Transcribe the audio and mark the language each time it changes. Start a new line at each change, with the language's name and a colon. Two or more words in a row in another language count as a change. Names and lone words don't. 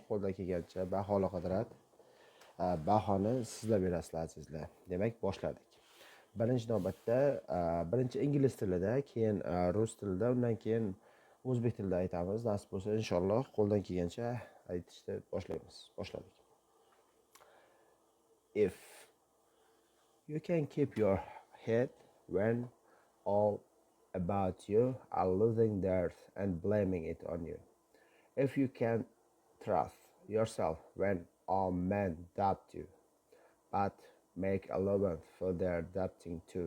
Uzbek: Qo'ldan kelgancha baholi qadrat. Bahoni sizlar berasizlar azizlar. Demak, boshladik. Birinchi navbatda birinchi ingliz tilida, keyin rus tilida, undan keyin o'zbek tilida aytamiz. Nasib bo'lsa, inshaalloh qo'ldan kelgancha aytishni boshlaymiz. Boshladik.
English: If you can keep your head when all about you are losing theirs and blaming it on you. If you can trust yourself when all men doubt you, but make allowance for their doubting too.